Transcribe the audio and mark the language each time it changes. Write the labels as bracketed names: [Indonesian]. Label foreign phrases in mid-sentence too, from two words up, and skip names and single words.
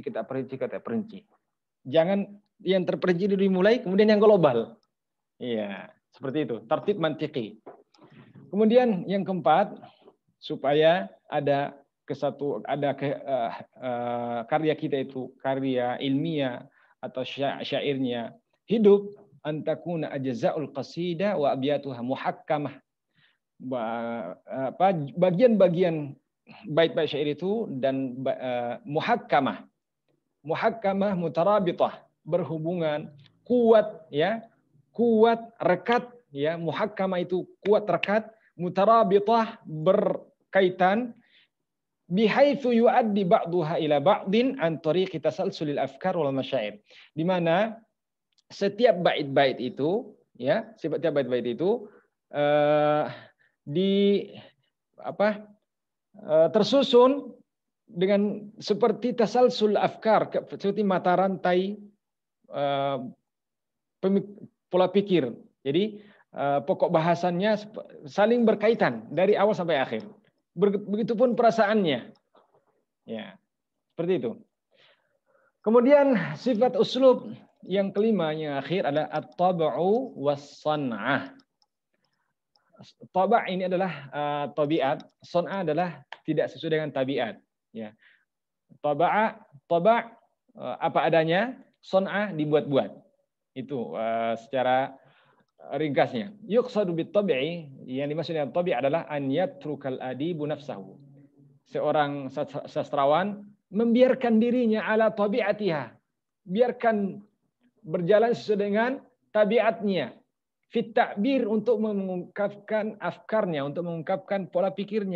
[Indonesian] Jangan yang terperinci dulu dimulai, kemudian yang global. Iya, seperti itu. [Arabic] ترتيب منطقي. [Indonesian] Kemudian yang keempat, supaya ada karya kita itu karya ilmiah atau syairnya hidup, [Arabic] أن تكون أجزاء القصيدة وأبياتها محكمة. [Indonesian] Bagian-bagian bait-bait syair itu dan [Arabic] محكمة مترابطة, [Indonesian] berhubungan, kuat, ya, kuat, rekat, ya, muhakkamah itu kuat, rekat, mutarabitah berkaitan, [Arabic] بحيث يؤدي بعضها إلى بعض عن طريق تسلسل الأفكار والمشاعر. [Indonesian] Di mana setiap bait-bait itu, ya, tersusun dengan seperti [Arabic] تسلسل أفكار, [Indonesian] seperti mata rantai pola pikir. Jadi pokok bahasannya saling berkaitan dari awal sampai akhir. Begitupun perasaannya. Ya, seperti itu. Kemudian sifat uslub yang kelima, yang akhir adalah [Arabic] الطبع والصنعة. [Indonesian] Taba' ini adalah tabiat, san'ah adalah tidak sesuai dengan tabiat. Ya. Taba' apa adanya, san'ah dibuat-buat. Itu secara ringkasnya. [Arabic] يقصد بالطبع, [Indonesian] yang dimaksud dengan tabi' adalah [Arabic] أن يترك الأديب نفسه. [Indonesian] Seorang sastrawan membiarkan dirinya [Arabic] على طبيعتها. [Indonesian] Biarkan berjalan sesuai dengan tabiatnya. [Arabic] في التعبير, [Indonesian] untuk mengungkapkan afkarnya, untuk mengungkapkan pola pikirnya.